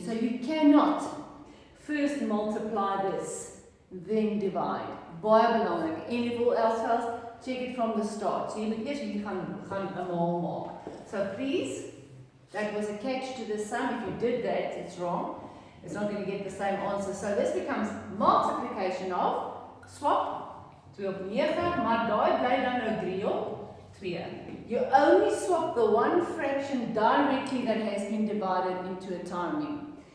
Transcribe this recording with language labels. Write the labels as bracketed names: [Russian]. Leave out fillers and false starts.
[English] So you cannot first multiply this, then divide. [Afrikaans] Baie belangrik. [English] And if all else fails, check it from the start. [Afrikaans] So jy moet eers hier gaan 'n maal maak. [English] So please, that was a catch to the sum. If you did that, it's wrong. It's not going to get the same answer. So this becomes multiplication of swap 2 op 9, [Afrikaans] maar daai bly dan nou 3 op 2. [English] You only swap the one fraction directly that has been divided into a timing.